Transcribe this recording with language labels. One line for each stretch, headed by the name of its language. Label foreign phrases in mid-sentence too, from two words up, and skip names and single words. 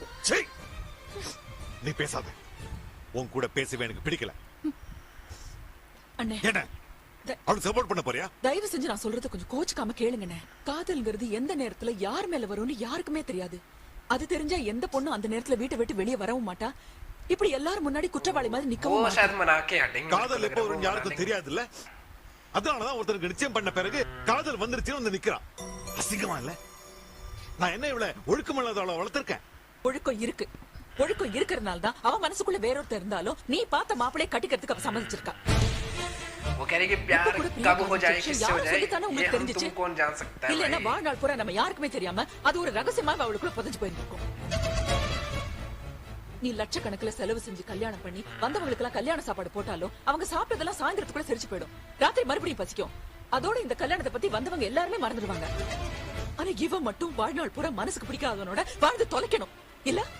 Tamil: சீ, நீ பேசாத. உன் கூட பேசவே எனக்கு பிடிக்கல. அண்ணே, என்ன அவனுக்கு சப்போர்ட் பண்ண போறியா? தயவு செஞ்சு நான் சொல்றது கொஞ்சம் கோச்சுக்காம கேளுங்கண்ணே. காதல்ங்கிறது எந்த நேரத்துல யார் மேல வரும்னு யாருக்குமே தெரியாது. அது தெரிஞ்சா எந்த பொண்ணும் அந்த நேரத்துல வீட்டை விட்டு வெளியே வரவும் மாட்டா. இப்படி எல்லாரும் முன்னாடி குற்றவாளி மாதிரி நிக்கவும்
Hindi: वो शायद मना के हटेंगे.
Tamil: காதல் எப்போ வரும் யாருக்கும் தெரியாது இல்ல. அதனாலதான் ஒருத்தருக்கு நிச்சயம் பண்ண பிறகு காதல் வந்துருச்சுன்னு வந்து நிக்கிறான். அசிங்கமா இல்ல? நான் என்ன இவ்வளவு ஒழுக்கமில்லாதவளை வளர்த்திருக்கேன். ஒழுக்கம் இருக்கு. ஒழுக்கம் இருக்கிறதுனால தான் அவன் மனசுக்குள்ள வேறொருத்தர் இருந்தாலும் நீ பார்த்த மாப்பிளைய கட்டிக்கிறதுக்கு அவ சம்மதிச்சிருக்கா.
Hindi: वो कह रही कि प्यार कब हो जाए, किससे हो जाए, ये हम तुम कौन जान सकता है.
Tamil: இல்லன்னா வாழ்நாள் பூரா நம்ம யாருக்குமே தெரியாம அது ஒரு ரகசியமா அவளுக்குள்ள புதைஞ்சு போயிருக்கும். நீ லட்சக்கணக்கில் செலவு செஞ்சு கல்யாணம் பண்ணி வந்தவங்களுக்கு எல்லாம் கல்யாண சாப்பாடு போட்டாலும் அவங்க சாப்பிட்டதெல்லாம் சாயந்தரத்துக்குள்ள செரிச்சு போயிடும். ராத்திரி மறுபடியும் பசிக்கும். அதோட இந்த கல்யாணத்தை பத்தி வந்தவங்க எல்லாருமே மறந்துடுவாங்க. ஆனா இவன் மட்டும் வாழ்நாள் பூரா மனசுக்கு பிடிக்காதவனோட வாழ்ந்து தொலைக்கணும் இல்ல?